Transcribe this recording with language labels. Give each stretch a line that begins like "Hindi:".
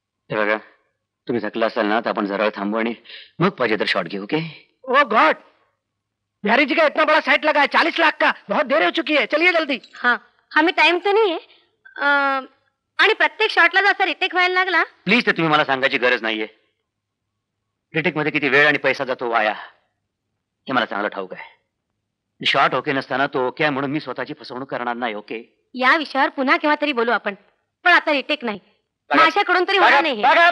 Marathi: हे बघा, तुम्ही थकला असाल ना तर आपण जरा थांबू आणि मग पाहिजे तर शॉट घेऊ.
English: Okay? Oh God,
Hindi: बिहारी जी का इतना बड़ा सेट लगा है, 40 लाख का. बहुत देर हो चुकी है, चलिए जल्दी. हाँ, हमें
Marathi: टाइम तर नाहीये. आणि प्रत्येक शॉटला जर असा रिटेक व्हायला लागला. प्लीज, ते तुम्ही मला सांगायची गरज नाहीये. रिटेक मध्ये किती वेळ आणि पैसा जातो वाया हे मला चांगलं ठाऊक आहे. शॉट ओके नसताना तो ओके म्हणून मी स्वतःची फसवणूक करणार नाही.
English: Okay?
Marathi: या विषयावर पुन्हा केव्हा तरी बोलू आपण, पण आता रिटेक नाही. माझ्याकडून तरी होणार नाही.